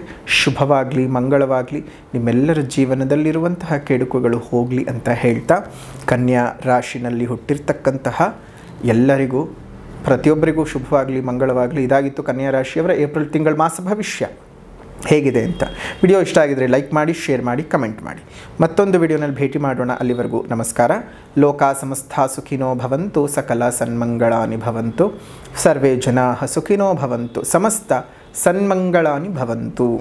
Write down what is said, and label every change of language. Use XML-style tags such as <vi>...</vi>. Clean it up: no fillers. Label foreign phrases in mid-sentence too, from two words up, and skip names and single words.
<kn>ಶುಭವಾಗಲಿ, ಮಂಗಳವಾಗಲಿ, ನಿಮ್ಮೆಲ್ಲರ ಜೀವನದಲ್ಲಿರುವಂತಹ ಕೆಡುಕುಗಳು ಹೋಗಲಿ ಅಂತ ಹೇಳ್ತಾ, ಕನ್ಯಾ ರಾಶಿನಲ್ಲಿ ಹುಟ್ಟಿರ್ತಕ್ಕಂತಹ ಎಲ್ಲರಿಗೂ, ಪ್ರತಿಯೊಬ್ಬರಿಗೂ ಶುಭವಾಗಲಿ, ಮಂಗಳವಾಗಲಿ. ಇದಾಗಿತ್ತು ಕನ್ಯಾ ರಾಶಿಯವರ ಏಪ್ರಿಲ್ ತಿಂಗಳ ಮಾಸ ಭವಿಷ್ಯ ಹೇಗಿದೆ ಅಂತ. ವಿಡಿಯೋ ಇಷ್ಟ ಆಗಿದರೆ ಲೈಕ್ ಮಾಡಿ, ಶೇರ್ ಮಾಡಿ, ಕಮೆಂಟ್ ಮಾಡಿ. ಮತ್ತೊಂದು ವಿಡಿಯೋನಲ್ಲಿ ಭೇಟಿ ಮಾಡೋಣ. ಅಲ್ಲಿವರೆಗೂ ನಮಸ್ಕಾರ.</kn> <sa>ಲೋಕಾ ಸಮಸ್ತ ಸುಖಿನೋ ಭವಂತು, ಸಕಲ ಸನ್ಮಂಗಳಾನಿ ಭವಂತು, ಸರ್ವೇ ಜನಾಃ ಸುಖಿನೋ ಭವಂತು, ಸಮಸ್ತ ಸನ್ಮಂಗಳಾನಿ ಭವಂತು.</sa>